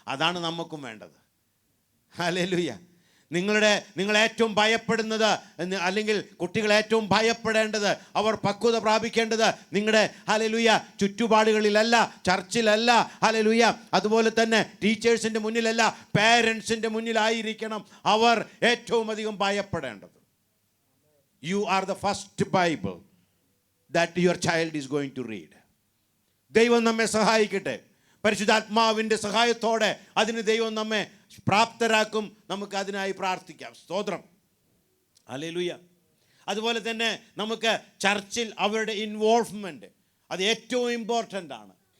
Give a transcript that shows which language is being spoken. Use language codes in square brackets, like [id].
[ml] അതാണ് നമുക്കും വേണ്ടത്. ഹല്ലേലൂയ. നിങ്ങൾ ഏറ്റവും ഭയപ്പെടുന്നത്, അല്ലെങ്കിൽ കുട്ടികൾ ഏറ്റവും ഭയപ്പെടേണ്ടത്, അവർ പക്വത പ്രാപിക്കേണ്ടത് നിങ്ങളുടെ ഹല്ലേലൂയ ചുറ്റുപാടുകളിലല്ല, ചർച്ചിലല്ല, ഹല്ലേലൂയ, അതുപോലെ തന്നെ ടീച്ചേഴ്സിൻ്റെ മുന്നിലല്ല, പേരൻസിൻ്റെ മുന്നിലായിരിക്കണം അവർ ഏറ്റവും അധികം ഭയപ്പെടേണ്ടത്. [en] You are the first Bible that your child is going to read. [ml] ദൈവം നമ്മെ സഹായിക്കട്ടെ. പരിശുദ്ധാത്മാവിൻ്റെ സഹായത്തോടെ അതിന് ദൈവം നമ്മെ പ്രാപ്തരാക്കും. നമുക്ക് അതിനായി പ്രാർത്ഥിക്കാം. സ്തോത്രം. ഹല്ലേലൂയ. അതുപോലെ തന്നെ നമുക്ക് ചർച്ചിൽ അവരുടെ ഇൻവോൾവ്മെൻറ്റ് അത് ഏറ്റവും ഇമ്പോർട്ടൻ്റ് ആണ്.